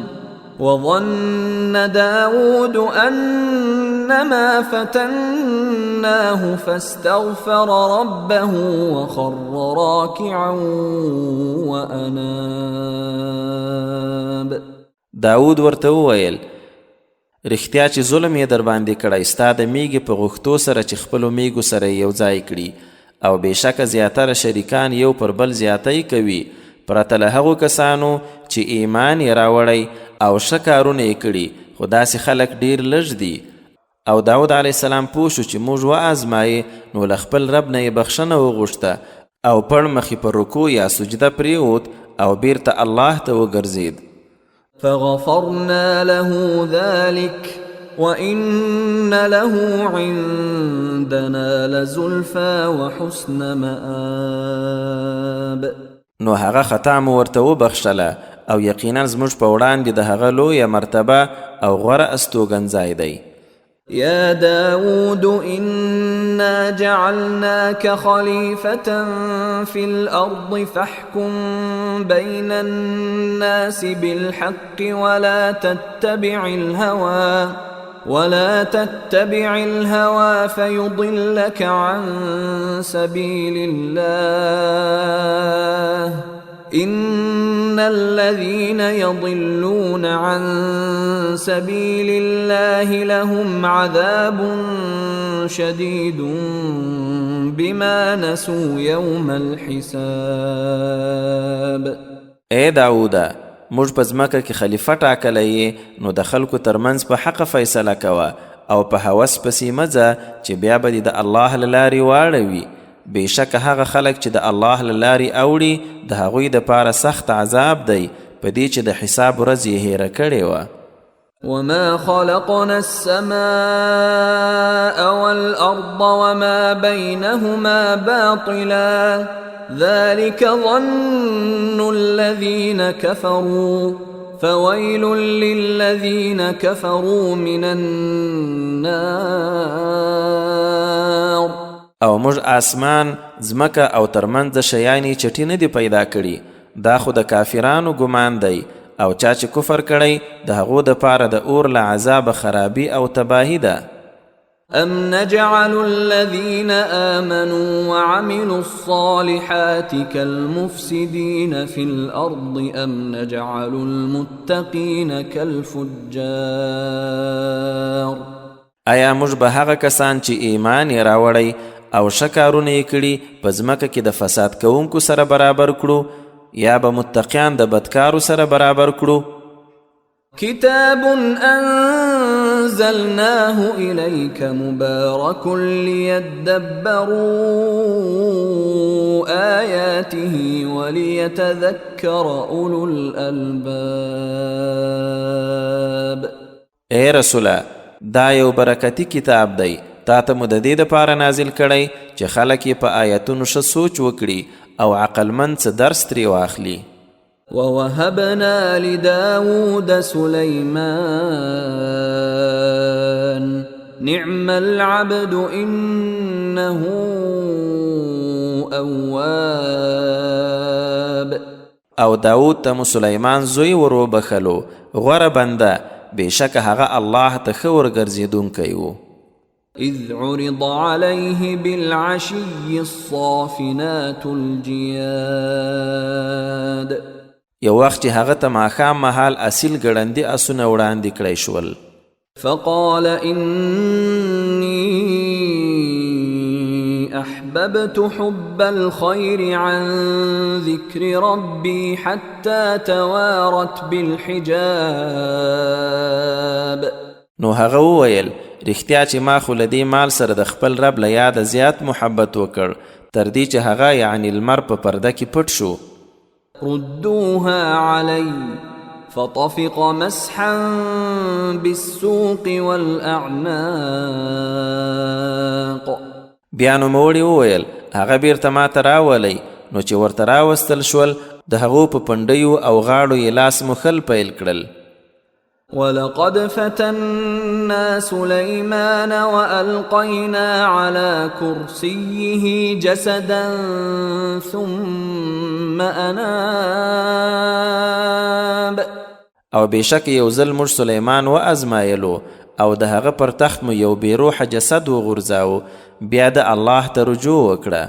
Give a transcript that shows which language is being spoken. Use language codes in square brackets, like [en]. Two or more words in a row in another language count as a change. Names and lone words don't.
[ar] وظن داود أنما فتناه فاستغفر ربه وخر راكعا وأناب. [ps] داود ورته وویل رښتیا چې ظلم یې در باندې کړی، ستا د میږې په غوښتو سره چې خپلو میږو سره یو ځای کړي، او بېشکه زیاتره شریکان یو پر بل زیاتی کوي پرته له هغو کسانو چې ایمان یې راوړی او ښه کارونه یې کړي، خو داسې خلک ډیر لږ دي. او داود [ar] علیه السلام [ps] پوه شو چې موږ وآزمایې، نو له خپل رب نه یې بخښنه وغوښته او پړ مخې په رکوع یا سجده پریوت او بیرته الله ته وګرځېد. [ar] فغفرنا له ذلك وإن له عندنا لزلفى وحسن مآب. [ps] نو هغه خطا مو ورته وبخښله او یقینا زموږ په وړاندې د هغه لویه مرتبه او غوره استوګنځای دی. [ar] يا داود إنا جعلناك خليفة في الأرض فاحكم بين الناس بالحق ولا تتبع الهوى فيضلك عن سبيل الله. إن الذين يضلون عن سبيل الله لهم عذاب شديد بما نسوا يوم الحساب. [ps] اے داوده، موږ په ځمکه کې خلیفه ټاکلی یې، نو د خلکو ترمنځ په حقه فیصله کوه او په هوس پسې مه ځه چې بیا به دې د الله له لارې واړوي. بېشکه هغه خلک چې د الله له لارې اوړي د هغوی دپاره سخت عذاب دی په دې چې د حساب ورځ یې هیره کړې وه. [ar] وما خلقنا السماء والأرض وما بينهما باطلا ذلك ظن الذين كفروا فويل للذين كفروا من النار. [ps] او موږ آسمان، ځمکه او ترمنځ شیانې چټي نه دي پیدا کړي، دا خو د کافرانو ګمان دی، او چا چې کفر کړی د هغو دپاره د اور له عذابه خرابي او تباهي ده. [ar] أم نجعل الذين آمنوا وعملوا الصالحات كالمفسدين في الأرض أم نجعل المتقين كالفجار. [ps] آیا موږ به هغه کسان چې ایمان یې راوړی او ښه کارونه یې کړي په ځمکه کې د فساد کوونکو سره برابر کړو، یا به متقیان د بدکارو سره برابر کړو؟ [ar] كتاب أنزلناه إليك مبارك ليدبروا آياته وليتذكر أولو الألباب. [ps] اے رسوله، دا یو برکتی کتاب دی، تا ته مو د دې دپاره نازل کړی چې خلک یې په آیتونو ښه سوچ وکړي او عقلمند څه درس ترې واخلي. [ar] ووهبنا لداود سليمان نعم العبد إنه أواب. [ps] او داود ته مو سلیمان زوی ورو بخلو غوره بنده بېشکه هغه الله ته ښه ورګرځېدونکی و. [ar] إذ عرض عليه بالعشي الصافنات الجياد. [ps] یو وخت چې هغه ته ماښام مهال اصیل ګړندي اسونه وړاندې کړی شول. [ar] فقال إني أحببت حب الخير عن ذكر ربي حتى توارت بالحجاب. [ps] نو هغه وویل رښتیا چې ما خو له دې مال سره د خپل رب له یاده زیات محبت وکړ تر دې چې هغه یعنی لمر په پرده کې پټ شو. [ar] ردوها علي فطفق مسحا بالسوق والأعناق. [ps] بیا نوموړي وویل هغه بیرته ما ته راولئ. نو چې ورته راوستل شول د هغو په پنډیو او غاړو یې لاس مخل پیل کړل. [ar] ولقد فتنا سليمان وألقينا على كرسيه جسدا ثم أناب. [ps] او بېشک یو ځل موږ سلیمان وازمایلو او د هغه پر تخت مو یو بې روحه جسد وغورځاو بیا د الله ته رجوع وکړه.